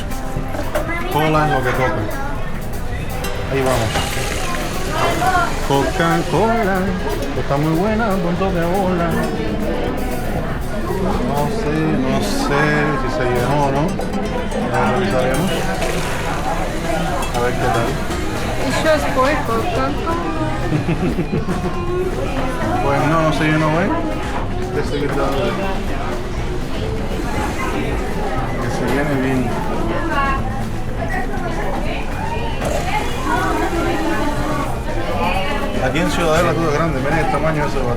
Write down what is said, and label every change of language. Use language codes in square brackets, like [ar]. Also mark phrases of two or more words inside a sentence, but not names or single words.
[es] Cola es lo que toca. Ahí vamos. Coca-Cola, que está muy buena, con toque de bola. No sé si se llenó o no. Ya revisaremos. A ver qué tal. [ru] Еще сколько? Coca-Cola. [es] Pues no se llenó, ¿ven? Que se viene bien. Aquí en Ciudadela todo es grande, miren el tamaño de ese vaso.